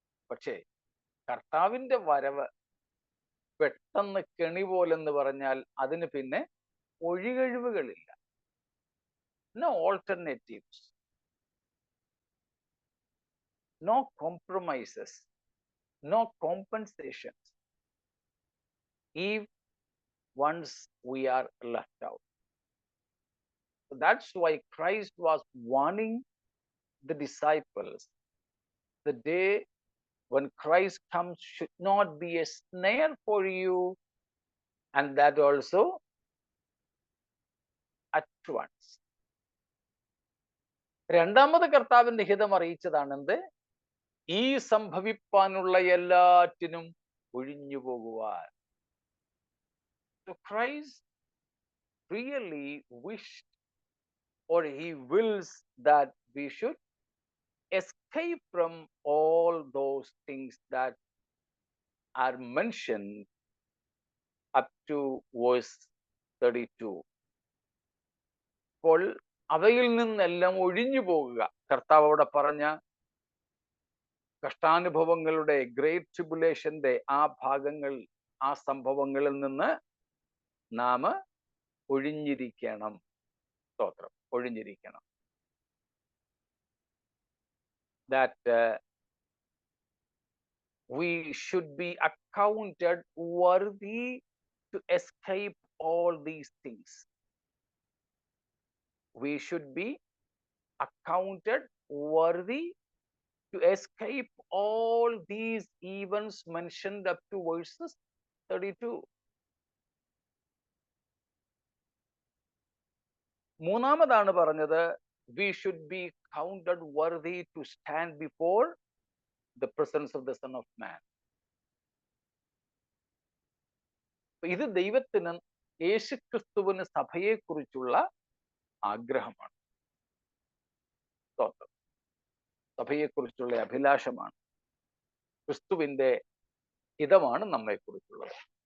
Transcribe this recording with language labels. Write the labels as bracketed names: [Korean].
[Malayalam] പക്ഷേ കർത്താവിന്റെ വരവ് പെട്ടെന്ന് കെണി പോലെന്ന് പറഞ്ഞാൽ അതിന് പിന്നെ ഒഴികഴിവുകളില്ല. [English] No alternatives, no compromises, no compensations if once we are left out. So that's why Christ was warning the disciples. The day when Christ comes should not be a snare for you, and that also at once. [Malayalam] രണ്ടാമത് കർത്താവിന്റെ ഹിതം അറിയിച്ചതാണെന്ത്? ഈ സംഭവിപ്പാനുള്ള എല്ലാറ്റിനും ഒഴിഞ്ഞു പോകുവാൻ. [English] So Christ really wished, or he wills, that we should escape from all those things that are mentioned up to verse 32. [Malayalam] അപ്പോൾ അവയിൽ നിന്നെല്ലാം ഒഴിഞ്ഞു പോകുക. കർത്താവ് അവിടെ പറഞ്ഞ കഷ്ടാനുഭവങ്ങളുടെ, ഗ്രേറ്റ് ട്രിബുലേഷന്റെ ആ ഭാഗങ്ങൾ, ആ സംഭവങ്ങളിൽ നിന്ന് നാം ഒഴിഞ്ഞിരിക്കണം. സ്തോത്രം, ഒഴിഞ്ഞിരിക്കണം. [English] That we should be accounted worthy to escape all these things. We should be accounted worthy to escape all these events mentioned up to verses 32. [Malayalam] മൂന്നാമതാണ് പറഞ്ഞത്, [English] we should be counted worthy to stand before the presence of the Son of Man. [Malayalam] ഇത് ദൈവത്തിന്, യേശുക്രിസ്തുവിന് സഭയെക്കുറിച്ചുള്ള ആഗ്രഹമാണ്. സ്തോത്രം. സഭയെക്കുറിച്ചുള്ള അഭിലാഷമാണ്. ക്രിസ്തുവിന്റെ ഹിതമാണ് നമ്മെക്കുറിച്ചുള്ളത്.